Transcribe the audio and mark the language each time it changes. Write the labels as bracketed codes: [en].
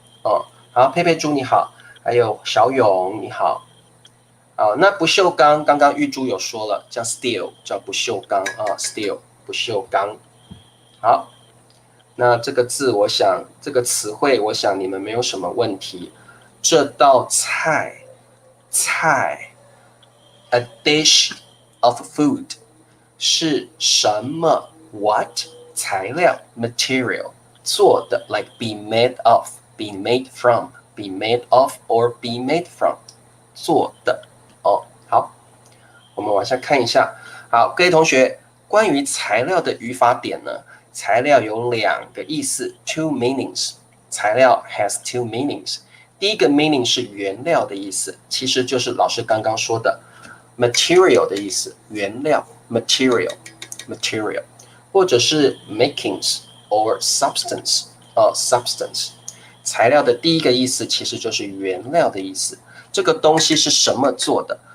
[zh] 哦，好，佩佩猪你好，还有小勇你好。那不锈钢刚刚玉珠有说了，叫 steel， 叫不锈钢啊 ，steel 不锈钢。好，那这个字我想这个词汇我想你们没有什么问题。这道菜， [en] a dish of food [zh] 是什么 what 材料 material 做的 [en] like be made of [zh] be made from be made of or be made from 做的哦。好，我们往下看一下。好，各位同学，关于材料的语法点呢？材料有两个意思 ， [en] two meanings。材料 has two meanings。 [zh] 第一个 meaning 是原料的意思，其实就是老师刚刚说的 material 的意思，原料 material， 或者是 [en] makings or substance substance。 [zh] 材料的第一个意思其实就是原料的意思，这个东西是什么做的？